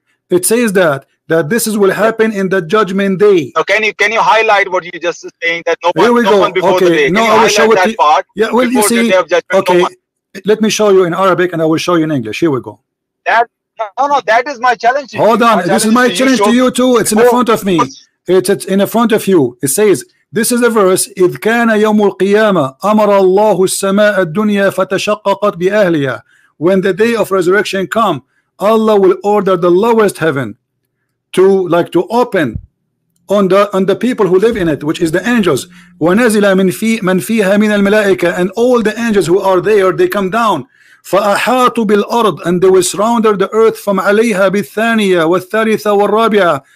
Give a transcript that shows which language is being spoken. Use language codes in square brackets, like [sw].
[en] It says that this will happen in the judgment day. So can you highlight what you just saying, that Here we go. one before the day? No, I will show it. Part yeah, well, you see. Okay. Let me show you in Arabic, and I will show you in English. Here we go. No, that is my challenge to you. Hold on. This is my challenge to you too. It's in the front of me. It's in the front of you. It says, this is the verse, [ar] إذ كان يوم القيامة أمر الله السماء الدنيا فتشققت بأهلها. [en] When the day of resurrection come, Allah will order the lowest heaven to open on the people who live in it, which is the angels. [ar] وَنَزِلَ مَنْ فِيهَا مِنَ الْمَلَائِكَةِ, [en] and all the angels who are there, they come down. [ar] فَأَحَاطُوا بِالْأَرْضِ, [en] and they will surround the earth from [ar] عَلَيْهَا بِالثَّانِيَةِ وَالثَّالِثَةِ وَالرَّابِعَةِ.